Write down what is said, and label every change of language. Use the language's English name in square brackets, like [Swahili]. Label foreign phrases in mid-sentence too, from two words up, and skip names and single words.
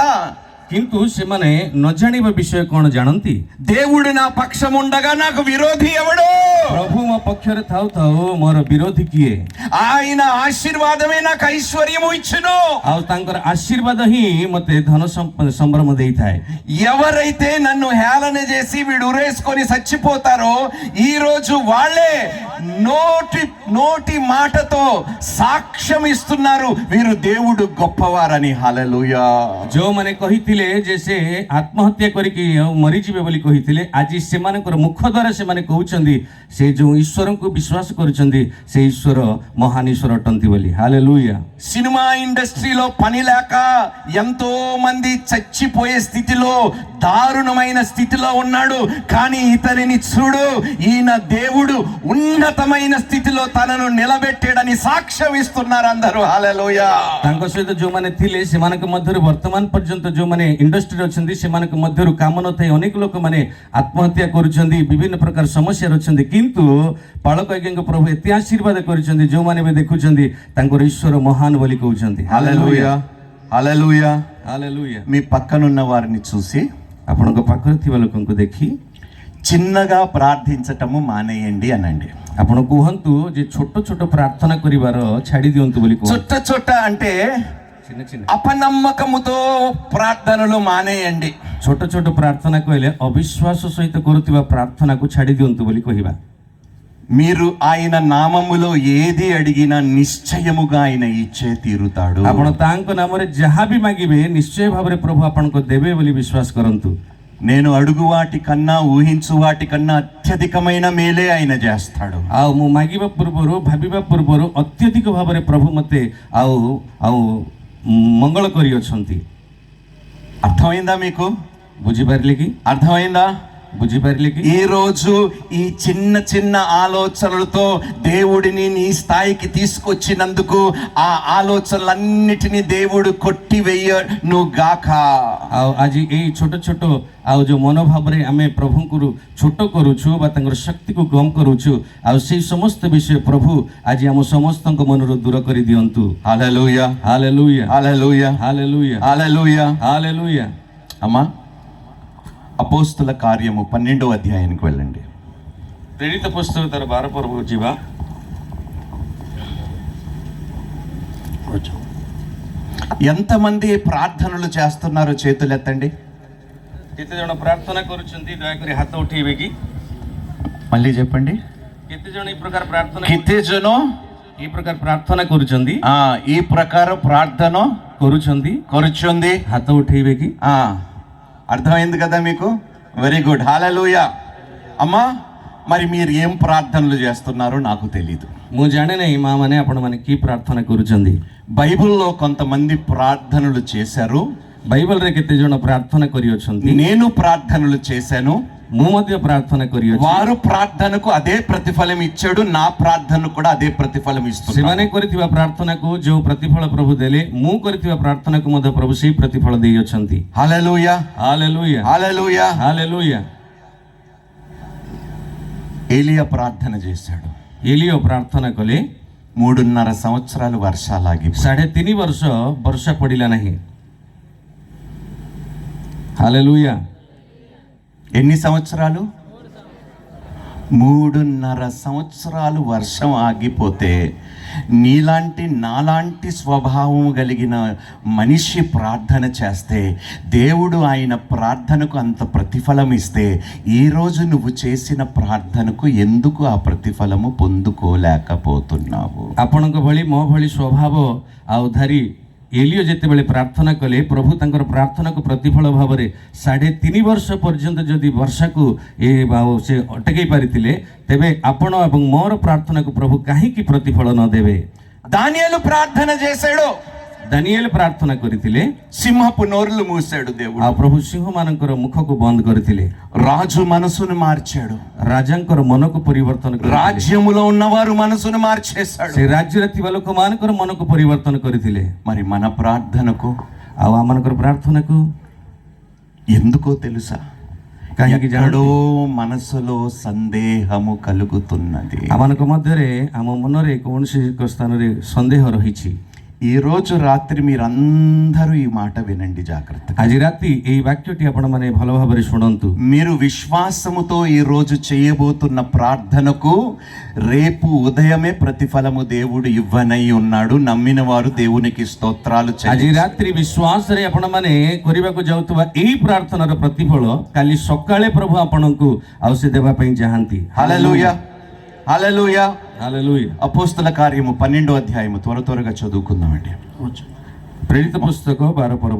[Odia] କିନ୍ତୁ ସେମାନେ ନ ଜାଣିବା ବିଷୟ କ'ଣ ଜାଣନ୍ତି? [Telugu] దేవుడు నా పక్షం ఉండగా నాకు విరోధి ఎవడు? [Odia] ପ୍ରଭୁ ମୋ ପକ୍ଷରେ ଥାଉ ଥାଉ ମୋର ବିରୋଧୀ କିଏ? [Telugu] ఆయన ఆశీర్వాదమే నాకు ఐశ్వర్యము ఇచ్చును. [Odia] ଆଉ ତାଙ୍କର ଆଶୀର୍ବାଦ ହିଁ ମୋତେ ଧନ ସମ୍ଭ୍ରମ ଦେଇଥାଏ। [Telugu] ఎవరైతే నన్ను హేళన చేసి వీడు ఉరేసుకొని చచ్చిపోతారో, ఈ రోజు వాళ్ళే నోటి మాటతో సాక్ష్యం ఇస్తున్నారు, వీరు దేవుడు గొప్పవారని. హల్లెలూయా. [Odia] ଯେଉଁମାନେ କହିଥିଲେ ଯେ ସେ ଆତ୍ମହତ୍ୟା କରିକି ମରିଯିବେ ବୋଲି କହିଥିଲେ, ଆଜି ସେମାନଙ୍କର ମୁଖ ଦ୍ୱାରା ସେମାନେ କହୁଛନ୍ତି ସେ ଯେଉଁ ଈଶ୍ୱରଙ୍କୁ ବିଶ୍ୱାସ କରୁଛନ୍ତି ସେ ଈଶ୍ୱର ମହାନ ଈଶ୍ୱର ଅଟନ୍ତି ବୋଲି। ହାଲେଲୁୟା। [Telugu] సినిమా ఇండస్ట్రీలో పని లేక ఎంతో మంది చచ్చిపోయే స్థితిలో, దారుణమైన స్థితిలో ఉన్నాడు, కానీ ఇతనిని చూడు, ఈయన దేవుడు ఉన్నతమైన స్థితిలో తనను నిలబెట్టాడని సాక్ష్యం ఇస్తున్నారు అందరూ. హల్లెలూయా। [Odia] ତାଙ୍କ ସହିତ ଯେଉଁମାନେ ଥିଲେ ସେମାନଙ୍କ ମଧ୍ୟରୁ ବର୍ତ୍ତମାନ ପର୍ଯ୍ୟନ୍ତ ଯେଉଁମାନେ ଇଣ୍ଡଷ୍ଟ୍ରିରେ ଅଛନ୍ତି ସେମାନଙ୍କ ମଧ୍ୟରୁ କାମ ନଥାଇ ଅନେକ ଲୋକମାନେ ଆତ୍ମହତ୍ୟା କରୁଛନ୍ତି, ବିଭିନ୍ନ ପ୍ରକାର ସମସ୍ୟାରେ ଅଛନ୍ତି, କିନ୍ତୁ ପାଳକ ଆଜ୍ଞାଙ୍କ ପ୍ରଭୁ ଏତେ ଆଶୀର୍ବାଦ କରିଛନ୍ତି, ଯେଉଁମାନେ ବି ଦେଖୁଛନ୍ତି ତାଙ୍କର ଈଶ୍ୱର ମହାନ ବୋଲି କହୁଛନ୍ତି। [Telugu] హల్లెలూయా. హల్లెలూయా. [Odia] ହାଲେଲୁୟା। [Telugu] మీ పక్కనున్న వారిని చూసి [Odia] ଆପଣଙ୍କ ପାଖରେ ଥିବା ଲୋକଙ୍କୁ ଦେଖି [Telugu] చిన్నగా ప్రార్థించటము మానేయండి అనండి. [Odia] ଆପଣ କୁହନ୍ତୁ ଯେ ଛୋଟ ଛୋଟ ପ୍ରାର୍ଥନା କରିବାର ଛାଡ଼ି ଦିଅନ୍ତୁ ବୋଲି କୁହନ୍ତୁ। [Telugu] చుట్ట చుట్ట అంటే చిన్న చిన్న అపనమ్మకముతో ప్రార్థనలు మానేయండి. [Odia] ଛୋଟ ଛୋଟ ପ୍ରାର୍ଥନା କହିଲେ ଅବିଶ୍ୱାସ ସହିତ କରୁଥିବା ପ୍ରାର୍ଥନାକୁ ଛାଡ଼ି ଦିଅନ୍ତୁ ବୋଲି କହିବା। [Telugu] మీరు ఆయన నామములో ఏది అడిగినా నిశ్చయముగా ఆయన ఇచ్చే తీరుతాడు. [Odia] ଆପଣ ତାଙ୍କ ନାମରେ ଯାହା ବି ମାଗିବେ ନିଶ୍ଚୟ ଭାବରେ ପ୍ରଭୁ ଆପଣଙ୍କୁ ଦେବେ ବୋଲି ବିଶ୍ୱାସ କରନ୍ତୁ. [Telugu] నేను అడుగు వాటి కన్నా ఊహించు వాటి కన్నా అత్యధికమైన మేలే ఆయన చేస్తాడు. [Odia] ଆଉ ମୁଁ ମାଗିବା ପୂର୍ବରୁ ଭାବିବା ପୂର୍ବରୁ ଅତ୍ୟଧିକ ଭାବରେ ପ୍ରଭୁ ମୋତେ ଆଉ ଆଉ ମଙ୍ଗଳ କରିଅଛନ୍ତି. [Telugu] అర్థమైందా మీకు? [Odia] ବୁଝିପାରିଲେ କି? [Telugu] అర్థమైందా? [Odia] ବୁଝିପାରିଲେ କି? [Telugu] ఈ రోజు ఈ చిన్న చిన్న ఆలోచనలతో దేవుడిని నీ స్థాయికి తీసుకొచ్చినందుకు ఆ ఆలోచనలన్నిటినీ దేవుడు కొట్టివేయను గాక. [Odia] ଆଉ ଆଜି ଏଇ ଛୋଟ ଛୋଟ ଆଉ ଯେଉଁ ମନୋଭାବରେ ଆମେ ପ୍ରଭୁଙ୍କୁ ଛୋଟ କରୁଛୁ ବା ତାଙ୍କର ଶକ୍ତିକୁ କମ୍ କରୁଛୁ, ଆଉ ସେଇ ସମସ୍ତ ବିଷୟ ପ୍ରଭୁ ଆଜି ଆମ ସମସ୍ତଙ୍କ ମନରୁ ଦୂର କରିଦିଅନ୍ତୁ. [Telugu] హల్లెలూయా, [Odia] ହାଲେଲୁୟା, [Telugu] హల్లెలూయా, [Odia] ହାଲେଲୁୟା, [Telugu] హల్లెలూయా. [Odia] ହାଲେଲୁୟା. [Telugu] అమ్మా, అపోస్తుల కార్యము 12వ అధ్యాయానికి వెళ్ళండి. [Odia] ପ୍ରେରିତ ପୁସ୍ତକ ତାର 12 ପର୍ବକୁ ଯିବା. [Telugu] ఎంతమంది ప్రార్థనలు చేస్తున్నారో చేతులు ఎత్తండి. [Odia] କେତେ ଜଣ ପ୍ରାର୍ଥନା କରୁଛନ୍ତି ଦୟାକରି ହାତ ଉଠେଇବେ କି? [Telugu] మళ్ళీ చెప్పండి. [Odia] କେତେ ଜଣ ఈ ପ୍ରକାର ପ୍ରାର୍ଥନା କେତେ ଜଣ ఈ ପ୍ରକାର ପ୍ରାର୍ଥନା କରୁଛନ୍ତି? [Telugu] ఈ ప్రకారం ప్రార్థన [Odia] କରୁଛନ୍ତି? [Telugu] కూర్చుంది. [Odia] ହାତ ଉଠେଇବେ କି? [Telugu] అర్థమైంది కదా మీకు? [English] very good, [Telugu] హల్లెలూయా. అమ్మా, మరి మీరు ఏం ప్రార్థనలు చేస్తున్నారో నాకు తెలీదు. [Odia] ମୁଁ ଜାଣେ ନାହିଁ ମା ମାନେ ଆପଣମାନେ କି ପ୍ରାର୍ଥନା କରୁଛନ୍ତି. [Telugu] బైబిల్లో కొంతమంది ప్రార్థనలు చేశారు. [Odia] ବାଇବଲରେ କେତେ ଜଣ ପ୍ରାର୍ଥନା କରିଅଛନ୍ତି. [Telugu] నేను ప్రార్థనలు చేశాను. [Odia] ମୁଁ ମଧ୍ୟ ପ୍ରାର୍ଥନା କରିଅଛି. [Telugu] వారు ప్రార్థనకు అదే ప్రతిఫలం ఇచ్చాడు, నా ప్రార్థనకు కూడా అదే ప్రతిఫలం ఇస్తున్నాడు. [Odia] ସେମାନେ କରିଥିବା ପ୍ରାର୍ଥନାକୁ ଯେଉଁ ପ୍ରତିଫଳ ପ୍ରଭୁ ଦେଲେ, ମୁଁ କରିଥିବା ପ୍ରାର୍ଥନାକୁ ମଧ୍ୟ ପ୍ରଭୁ ସେଇ ପ୍ରତିଫଳ ଦେଇଅଛନ୍ତି. [Telugu] హల్లెలూయా, [Odia] ହାଲେଲୁୟା, [Telugu] హల్లెలూయా. [Odia] ହାଲେଲୁୟା. [Telugu] ఏలియా ప్రార్థన చేశాడు. [Odia] ଏଲିଓ ପ୍ରାର୍ଥନା କଲେ. [Telugu] 3.5 సంవత్సరాలు వర్షాలాగి [Odia] 3.5 ବର୍ଷ ବର୍ଷା ପଡ଼ିଲା ନାହିଁ. ହାଲେଲୁୟା. [Telugu] ఎన్ని సంవత్సరాలు? 3.5 సంవత్సరాలు వర్షం ఆగిపోతే నీలాంటి నాలాంటి స్వభావం కలిగిన మనిషి ప్రార్థన చేస్తే దేవుడు ఆయన ప్రార్థనకు అంత ప్రతిఫలం ఇస్తే, ఈరోజు నువ్వు చేసిన ప్రార్థనకు ఎందుకు ఆ ప్రతిఫలము పొందుకోలేకపోతున్నావు? [Odia] ଆପଣଙ୍କ ଭଳି ମୋ ଭଳି ସ୍ୱଭାବ ଆଉ ଧାରି ଏଲିଓ ଯେତେବେଳେ ପ୍ରାର୍ଥନା କଲେ, ପ୍ରଭୁ ତାଙ୍କର ପ୍ରାର୍ଥନାକୁ ପ୍ରତିଫଳ ଭାବରେ 3.5 ବର୍ଷ ପର୍ଯ୍ୟନ୍ତ ଯଦି ବର୍ଷାକୁ ସେ ଅଟକାଇ ପାରିଥିଲେ, ତେବେ ଆପଣ ଏବଂ ମୋର ପ୍ରାର୍ଥନାକୁ ପ୍ରଭୁ କାହିଁକି ପ୍ରତିଫଳ ନ ଦେବେ? [Telugu] దానియేలు ప్రార్థన చేశాడు. [Odia] ଦାନିଏଲ ପ୍ରାର୍ଥନା କରିଥିଲେ, [Telugu] సింహపు నోరులు మూసాడు దేవుడు. [Odia] ଆଉ ପ୍ରଭୁ ସିଂହମାନଙ୍କର ମୁଖକୁ ବନ୍ଦ କରିଥିଲେ. [Telugu] రాజు మనసును మార్చాడు. [Odia] ରାଜାଙ୍କର ମନକୁ ପରିବର୍ତ୍ତନ କରିଥିଲେ. [Telugu] రాజ్యములో ఉన్నవారు మనసును మార్చేశాడు. [Odia] ସେ ରାଜ୍ୟରେ ଥିବା ଲୋକମାନଙ୍କର ମନକୁ ପରିବର୍ତ୍ତନ କରିଥିଲେ. [Telugu] మరి మన ప్రార్థనకు [Odia] ଆଉ ଆମମାନଙ୍କର ପ୍ରାର୍ଥନାକୁ [Telugu] ఎందుకో తెలుసా? [Odia] କାହିଁକି [Telugu] ఎక్కడో [Odia] ଜାଣନ୍ତି? [Telugu] మనసులో సందేహము కలుగుతున్నది. [Odia] ଆମମାନଙ୍କ ମଧ୍ୟରେ ଆମ ମନରେ କୌଣସି ଏକ ସ୍ଥାନରେ ସନ୍ଦେହ ରହିଛି. [Telugu] ఈ రోజు రాత్రి మీరందరూ ఈ మాట వినండి జాగ్రత్తగా. [Odia] ଆଜି ରାତି ଏହି ବାକ୍ୟଟି ଆପଣମାନେ ଭଲ ଭାବରେ ଶୁଣନ୍ତୁ. [Telugu] మీరు విశ్వాసముతో ఈ రోజు చేయబోతున్న ప్రార్థనకు రేపు ఉదయమే ప్రతిఫలము దేవుడు ఇవ్వనై ఉన్నాడు. నమ్మిన వారు దేవునికి స్తోత్రాలు [Odia] ଆଜି [Telugu] చెల్లించండి. [Odia] ରାତ୍ରି ବିଶ୍ୱାସରେ ଆପଣମାନେ କରିବାକୁ ଯାଉଥିବା ଏହି ପ୍ରାର୍ଥନାର ପ୍ରତିଫଳ କାଲି ସକାଳେ ପ୍ରଭୁ ଆପଣଙ୍କୁ ଆଉ ସେ ଦେବା ପାଇଁ ଚାହାନ୍ତି. [Telugu] హల్లెలూయా, హల్లెలూయా. [Odia] ହାଲେଲୁୟା. [Telugu] అపోస్తల కార్యము 12వ అధ్యాయము త్వరగా చదువుకుందామండి. [Odia] ପ୍ରେରିତ ପୁସ୍ତକ 12 ପର୍ବ